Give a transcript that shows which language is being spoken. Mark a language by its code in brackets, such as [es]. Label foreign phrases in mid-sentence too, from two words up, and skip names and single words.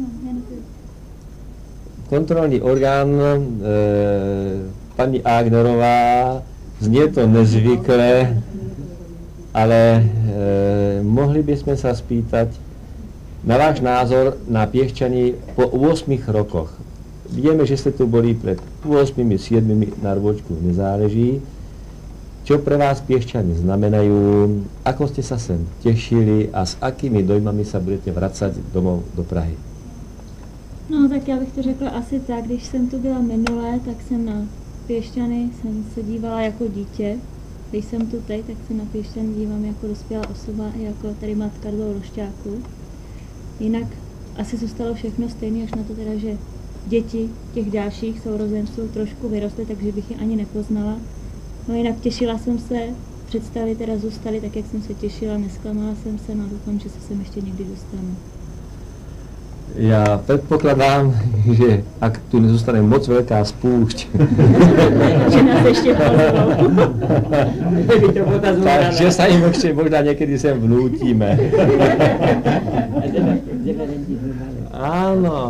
[sk] Kontrolný orgán, pani Ágnerová, znie to nezvykle, ale mohli by sme sa spýtať na váš názor na Piešťany po 8 rokoch. Vieme, že ste tu boli pred 8-7 na rôčku, nezáleží. Čo pre vás Piešťany znamenajú, ako ste sa sem tešili a s akými dojmami sa budete vracať domov do Prahy? [cs] No tak já bych to řekla asi tak, když jsem tu byla minulé, tak jsem na Piešťany jsem se dívala jako dítě. Když jsem tu teď, tak se na Piešťany dívám jako dospělá osoba, jako tady matka dvou rošťáků. Jinak asi zůstalo všechno stejné, až na to teda, že děti těch dalších sourozenců trošku vyrostly, takže bych je ani nepoznala. No jinak těšila jsem se, představy teda zůstaly tak, jak jsem se těšila, nesklamala jsem se, no doufám, že se sem ještě někdy dostanu. [sk] Ja predpokladám, že ak tu nezostane moc veľká spúšť, že nás ešte pozvou. Takže sa im ešte možno niekedy sem vnútime. Áno.